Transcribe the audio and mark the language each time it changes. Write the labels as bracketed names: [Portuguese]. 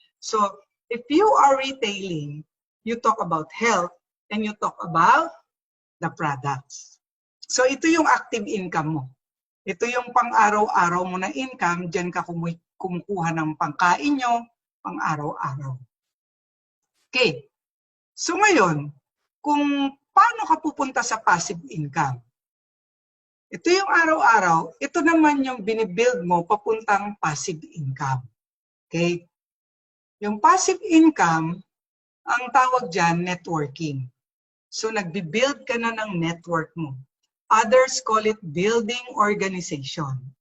[English] So, if you are retailing, you talk about health and you talk about the products. [Filipino] So, ito yung active income mo. Ito yung pang-araw-araw mo na income, dyan ka kumukuha ng pangkain nyo, pang-araw-araw. Okay. So ngayon, kung paano ka pupunta sa passive income? Ito yung araw-araw, ito naman yung binibuild mo papuntang passive income. Okay? Yung passive income, ang tawag dyan, networking. So nagbibuild ka na ng network mo. [English] Others call it building organization.